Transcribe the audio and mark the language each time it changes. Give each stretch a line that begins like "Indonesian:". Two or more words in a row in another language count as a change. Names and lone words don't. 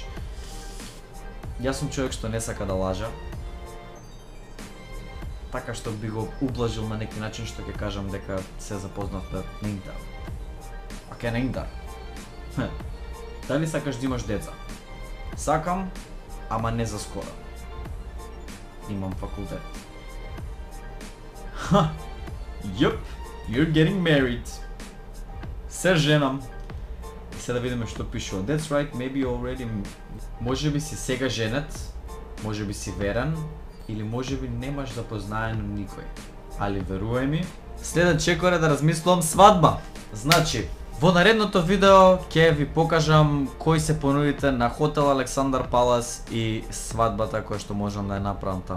Macedonian: Јас сум човек што не сака да лажа, така што би го ублажил на некој начин што ќе кажам дека се запознавме на интернет. Оке, на интернет. Дали сакаш да имаш деца? Сакам, ама не за скоро. Имам факултет.
English: Yup, you're getting married.
Macedonian: Се женам. И сега да видиме што пишува.
English: That's right, maybe already.
Macedonian: Може би си сега женет, може би си верен, или може би немаш запознаено никој. Али верувај ми, следен чекор е да размислувам свадба. Значи, во наредното видео ќе ви покажам кои се понудите на хотел Александар Палас и свадбата која што можам да ја направам таму.